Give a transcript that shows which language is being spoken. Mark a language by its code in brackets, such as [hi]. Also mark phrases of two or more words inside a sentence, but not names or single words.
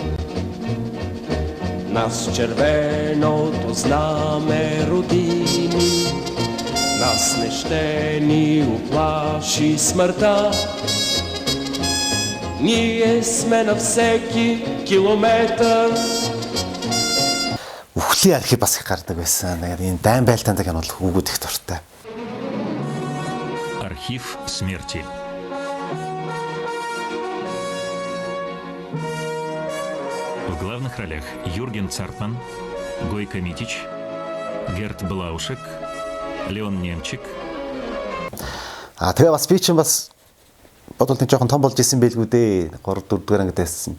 [bg] Нас червеното знаме родини, нас не ще ни уплаши смъртта. Ние сме на всеки километър. [mn] Үхлийн архив бас их гардаг байсан. Энэ дайн байлтаандаг нь бол хүүгүүд их дуртай. [ru] Архив смерти. В главных ролях Юрген Цартман, Гойко Митич, Герт Блаушек, Леон Немчик. [mn] Тэгээ бас би чинь бас бодвол нэг жоохон том болж исэн байлгүй дээ. 3 4 дугаар ангид байсан.